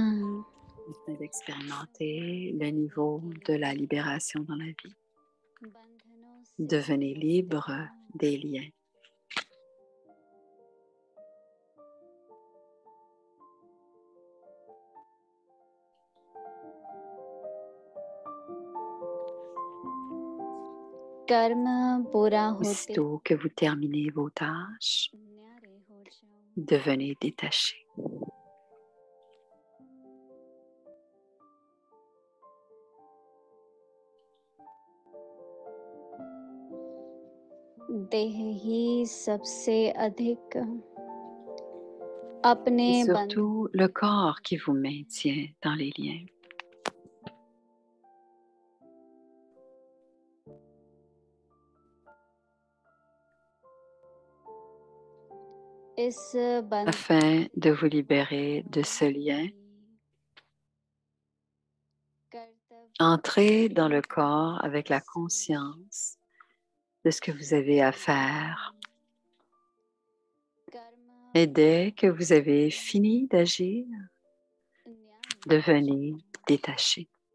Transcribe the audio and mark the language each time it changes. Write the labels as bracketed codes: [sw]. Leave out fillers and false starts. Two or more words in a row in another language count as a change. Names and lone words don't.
[fr] Afin d'expérimenter le niveau de la libération dans la vie. Devenez libre des liens. [hi] कर्म पूरा होते [fr] Aussitôt que vous terminez vos tâches, devenez détaché. [hi] देह ही सबसे अधिक अपने [fr] Et surtout le corps qui vous maintient dans les liens. [hi] इस बंधन [fr] Afin de vous libérer de ce lien, entrez dans le corps avec la conscience de ce que vous avez à faire. Et dès que vous avez fini d'agir, devenez détaché.